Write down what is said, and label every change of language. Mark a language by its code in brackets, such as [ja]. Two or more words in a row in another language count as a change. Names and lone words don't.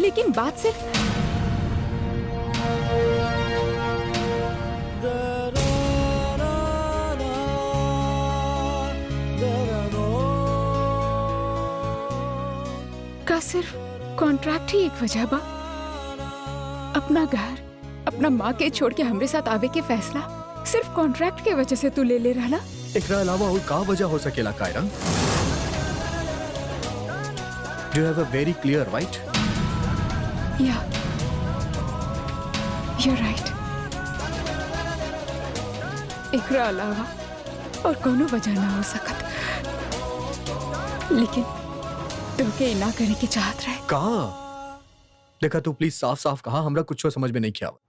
[bho] लेकिन बात सिर्फ का सिर्फ कॉन्ट्रैक्ट ही एक वजह बा। अपना घर, अपना माँ के छोड़ के हमरे साथ आवे के फैसला सिर्फ कॉन्ट्रैक्ट के वजह से तू ले रहला। एकरा अलावा और का वजह हो सकेला कायरा? [en] You have a very clear right. Yeah, you're right. [bho] एकरा अलावा और कोनो वजह ना हो सकत, लेकिन तुमके ना करे की चाहत रहे। कहा? देखा, तू प्लीज साफ साफ कहा, हमरा कुछ समझ में नहीं किया आवत।